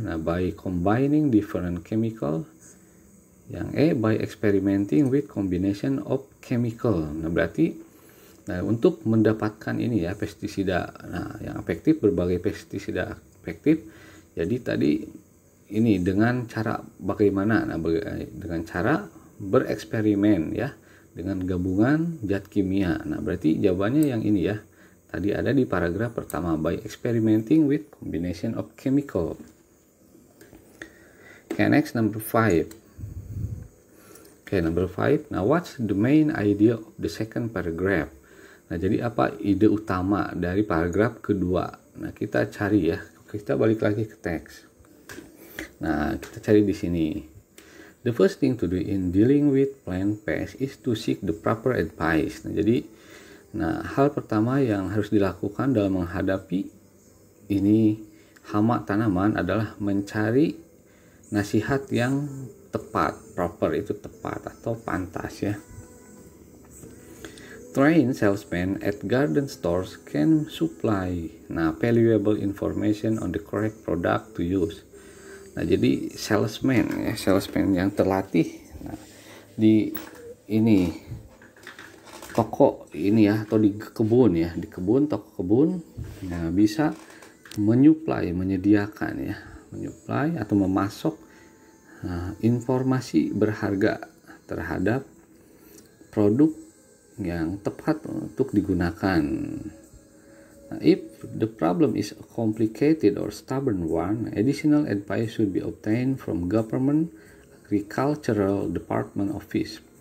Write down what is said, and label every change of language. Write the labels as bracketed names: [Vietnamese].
[English] Nah, by combining different chemical. [Indonesian] Yang E [English] by experimenting with combination of chemical. [Indonesian] Nah, berarti untuk mendapatkan ini ya pestisida, nah, yang efektif, berbagai pestisida efektif. Jadi tadi ini dengan cara bagaimana? Nah, dengan cara bereksperimen ya, dengan gabungan zat kimia. Nah, berarti jawabannya yang ini ya. Tadi ada di paragraf pertama, [English] by experimenting with combination of chemical. Okay, next number 5. Okay, number 5. Now, what's the main idea of the second paragraph? [Indonesian] Nah, jadi apa ide utama dari paragraf kedua? Nah, kita cari ya. Kita balik lagi ke teks. Nah, kita cari di sini. [English] The first thing to do in dealing with plant pest is to seek the proper advice. [Indonesian] Nah, jadi hal pertama yang harus dilakukan dalam menghadapi ini hama tanaman adalah mencari nasihat yang tepat. Proper itu tepat atau pantas ya. [English] Trained salesmen at garden stores can supply valuable information on the correct product to use. [Indonesian] Nah, jadi salesman yang terlatih di ini toko ini ya, atau di kebun, toko kebun, nah, bisa menyediakan atau memasok informasi berharga terhadap produk yang tepat untuk digunakan. [English] Nah, if the problem is a complicated or stubborn one, additional advice should be obtained from government agricultural department office.